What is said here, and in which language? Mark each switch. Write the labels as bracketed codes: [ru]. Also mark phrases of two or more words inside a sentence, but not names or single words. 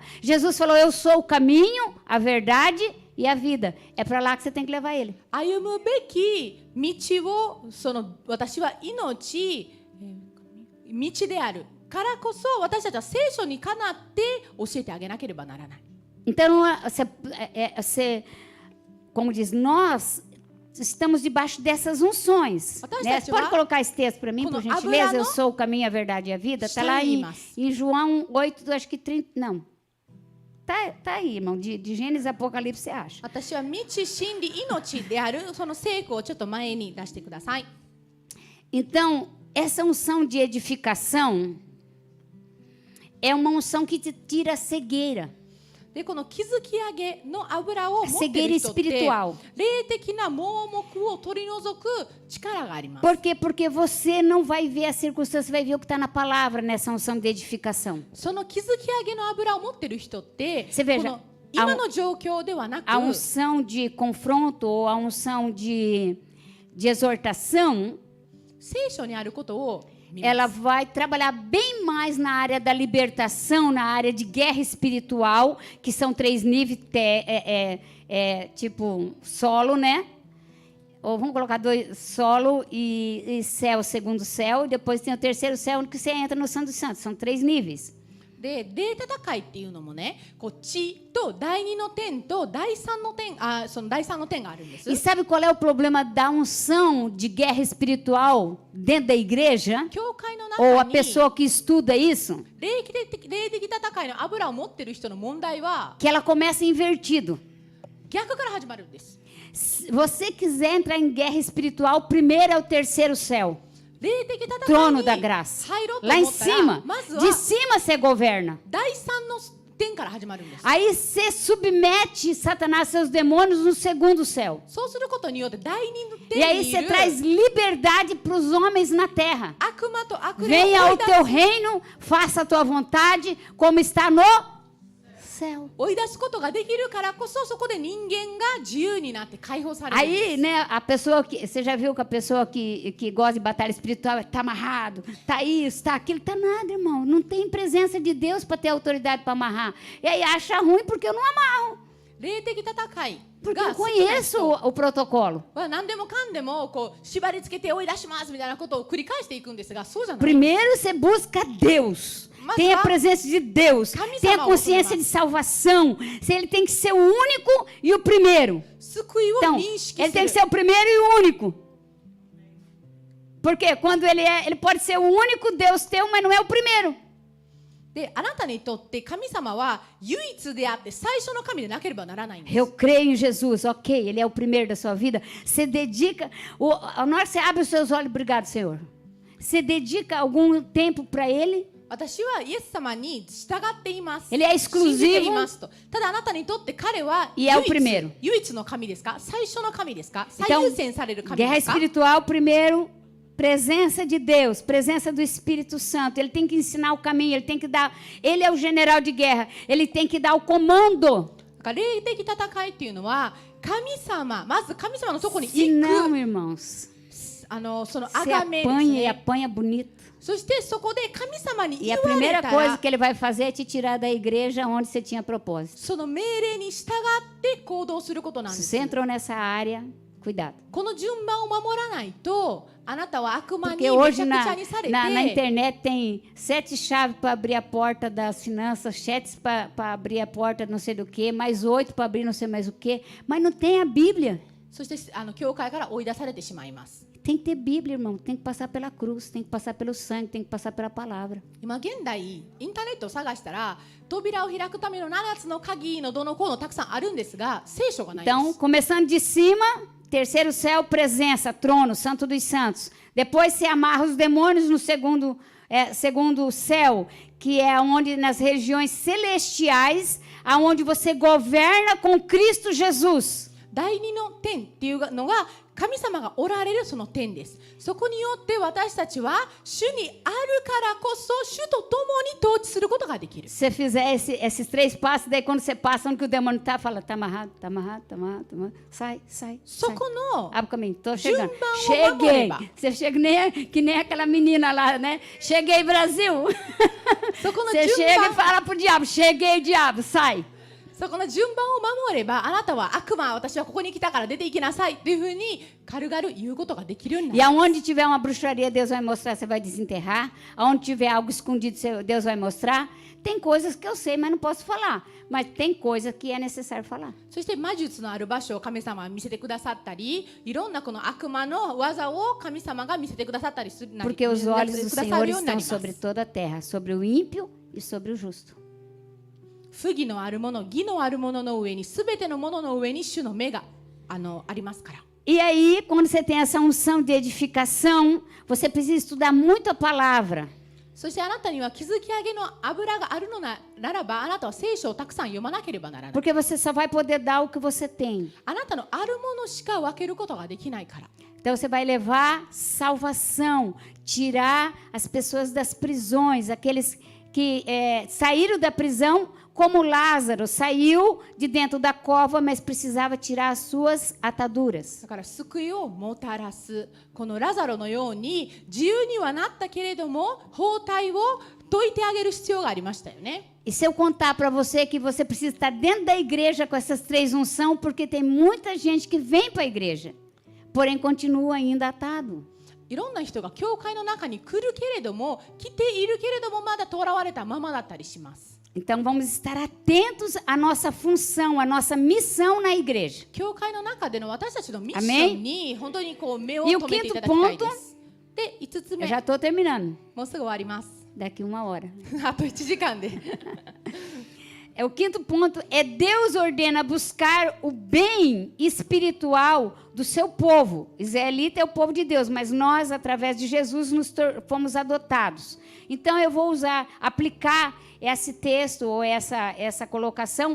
[pt] Jesus falou, eu sou o caminho, a verdade e a vida. É para lá que você tem que levar ele. [ja] 歩むべき道を私は命、道であるからこそ私たちは聖書にかなって教えてあげなければならない。 [pt] Então, como diz, nós estamos debaixo dessas unções. Né? Você pode colocar esse texto para mim, por gentileza? Eu sou o caminho, a verdade e a vida. Está lá em João 8, acho que 30. Não. Tá aí, irmão. De Gênesis a Apocalipse, você acha? [ja] 私は道、真理、命であるその聖句をちょっと前に出してください。 [pt] Então, essa unção de edificação é uma unção que te tira a cegueira. [ja] でこの築き上げの油を持ってい [pt] cegueira [ja] る人って [pt] espiritual. [ja] 霊的な盲目を取り除く力があります。 [pt] Por quê? Porque você não vai ver a circunstância, você vai ver o que está na palavra nessa unção de edificação. [ja] その築き上げの油を持っている人って [pt] Você veja, [ja] この今の状況ではなく [pt] a unção de confronto ou a unção de exortação, [ja] 聖書にあることを見ます。 [pt] ela vai trabalhar bem mais na área da libertação, na área de guerra espiritual, que são 3 níveis, tipo solo, né? ou vamos colocar dois, solo e céu, segundo céu, e depois tem o terceiro céu, onde você entra no Santo dos Santos. São 3 níveis. [ja] で霊戦いっていうのもね、こう地と第2の天と第3の天、その第3の天があるんです。 [pt] E sabe qual é o problema da unção de guerra espiritual dentro da igreja? [ja] 教会の [pt] Ou a [ja] 中に [pt] pessoa que estuda isso? [ja] 霊的戦いの油を持ってる人の問題は [pt] Que ela começa invertido. [ja] 逆から始まるんです。 [pt] Se você quiser entrar em guerra espiritual, primeiro é o terceiro céu. [ja] 霊的戦い [pt] Trono [ja] に [pt] da graça. [ja] 入ろうと [pt] Lá [ja] 思 [pt] em [ja] ったら [pt] cima. [ja] まずは [pt] De cima você governa. [ja] 第3の天から始まるんです。 [pt] Aí você submete Satanás e seus demônios no segundo céu. [ja] そうすることによって第2の [pt] E [ja] 天 [pt] aí [ja] にい [pt] você [ja] る [pt] traz liberdade para os homens na terra. [ja] 悪魔と悪霊を [pt] Venha [ja] 追 [pt] ao [ja] い出 [pt] teu [ja] す [pt] reino, faça a tua vontade, como está no céu. [ja] 追い出すことができるからこそ、そこで人間が自由になって解放されるん [pt] Aí, [ja] です [pt] né, a pessoa que. Você já viu que a pessoa que gosta de batalha espiritual está amarrado, está isso, está aquilo, está nada, irmão. Não tem presença de Deus para ter autoridade para amarrar. E aí acha ruim porque eu não amarro. [ja] 霊的戦い [pt] Porque [ja] が [pt] eu [ja] 好きな [pt] conheço [ja] 人 [pt] o protocolo. [ja] は何でもかんでもこう縛り付けて追い出しますみたいなことを繰り返していくんですが、そうじゃない。 [pt] Primeiro você busca Deus. Mas Tem a lá- presença de Deus. Camisa Tem a mal, consciência Camisa. de salvação. Se ele tem que ser o único e o primeiro. [ja] 救いを [pt] Então, [ja] 認識 [pt] ele [ja] す [pt] tem [ja] る [pt] que ser o primeiro e o único. Porque quando ele pode ser o único Deus teu, mas não é o primeiro. [ja] で、あなたにとって神様は唯一であって最初の神でなければならないんです。 [pt] Eu creio em Jesus, ok, ele é o primeiro da sua vida. Você dedica, na hora que você abre os seus olhos, obrigado, Senhor. Você dedica algum tempo para ele. [ja] 私はイエス様に従っています。 [pt] Ele é [ja] 信じてい [pt] exclusivo [ja] ますと。ただあなたにとって彼は [pt] e é o primeiro. [ja] 唯一の神ですか？最初の神ですか？ [pt] Então, [ja] 最優先される神 [pt] guerra [ja] ですか？ [pt] espiritual, primeiro, presença de Deus, presença do Espírito Santo. Ele tem que ensinar o caminho, ele tem que dar. Ele é o general de guerra, ele tem que dar o comando. [ja] だから霊的戦いっていうのは神様、まず神様のところに [pt] Se [ja] 行 [pt] não, [ja] く [pt] irmãos, [ja] その [pt] você [ja] 崇めです [pt] apanha e [ja] ね。 [pt] apanha bonito. [ja] そしてそこで神様に [pt] E [ja] 言 [pt] a [ja] われ [pt] primeira [ja] た [pt] coisa [ja] ら [pt] que ele vai fazer é te tirar da igreja onde você tinha propósito. [ja] その命令に従って行動することなんで [pt] Se [ja] す [pt] você。entrou nessa área, cuidado. [ja] この順番を守らないとあなたは悪魔に [pt] Porque [ja] め [pt] hoje [ja] ちゃくちゃにされて [pt] na internet tem 7 chaves para abrir a porta das finanças, 7 para abrir a porta não sei do que, mais 8 para abrir não sei mais o que, mas não tem a Bíblia. [ja] そして教会から追い出されてしまいます。 [pt] Tem que ter Bíblia, irmão. Tem que passar pela cruz, tem que passar pelo sangue, tem que passar pela palavra. [ja] 今現代インターネットを探したら扉を開くための7つの鍵のどのこうのたくさんあるんですが聖書がないんで [pt] Então, [ja] す。 [pt] começando de cima, terceiro céu, presença, trono, santo dos santos. Depois se amarra os demônios no segundo céu, que é onde nas regiões celestiais, aonde você governa com Cristo Jesus. [ja] 第二の天っていうのが神様がおられるその天です。そこによって私たちは主にあるからこそ主と共に統治することができる。 [pt] Se você fizer esses 3 passos, daí quando você passa, onde que o demônio está, fala, está amarrado, está amarrado, está amarrado, tá amarrado. Sai, sai, [ja] そ [pt] sai. [ja] この [pt] Abre o caminho, tô chegando. Jumba, uma Cheguei. mamoreba. Você chega que nem aquela menina lá, né? Cheguei, Brasil. [ja] そこの [pt] Você [ja] 順 [pt] chega e [ja] 番 [pt] fala pro diabo, cheguei, diabo, sai. [ja] そこの順番を守ればあなたは悪魔私はここに来たから出て行きなさいというふうに軽々言うことができるように [pt] E [ja] なる。 [pt] aonde tiver uma bruxaria, Deus vai mostrar, você vai desenterrar. Aonde tiver algo escondido, Deus vai mostrar. Tem coisas que eu sei, mas não posso falar. Mas tem coisas que é necessário falar. [ja] そして魔術のある場所を神様は見せてくださったりいろんなこの悪魔の技を神様が見せてくださったりする [pt] Porque os olhos do [ja] くださ [pt] Senhor [ja] るようにな [pt] estão [ja] ります [pt] sobre toda a terra, sobre o ímpio e sobre o justo. [ja] 不義のあるもの義のあるものの上に全てのものの上に主の目がありますから。 [pt] E aí, quando você tem essa unção de edificação, você precisa estudar muito a palavra. [ja] そしてあなたには築き上げの油があるのならばあなたは聖書をたくさん読まなければならない。 [pt] Porque você só vai poder dar o que você tem. [ja] あなたのあるものしか分けることができないから。 [pt] Então você vai levar salvação, tirar as pessoas das prisões, aqueles que saíram da prisão, como Lázaro, saiu de dentro da cova, mas precisava tirar as suas ataduras. [ja] だから救いをもたらすこのラザロのように自由にはなったけれども包帯を解いてあげる必要がありましたよね。 [pt] E se eu contar para você que você precisa estar dentro da igreja com essas 3 unções, porque tem muita gente que vem para a igreja, porém continua ainda atado. [ja] いろんな人が教会の中に来るけれども、来ているけれどもまだ囚われたままだったりします。 [pt] Então vamos estar atentos à nossa função, à nossa missão na igreja. [ja] 教会の中での私たちのミッションに本当にこう目を留めていただきたいです。で、5つ [pt] Eu [ja] 目、 [pt] já estou terminando, [ja] もうすぐ終わります。 [pt] daqui 1 hora. [ja] あと1時間で。 [pt] O quinto ponto é Deus ordena buscar o bem espiritual do seu povo. Israelita é o povo de Deus, mas nós, através de Jesus, fomos adotados. Então, eu vou aplicar esse texto ou essa colocação.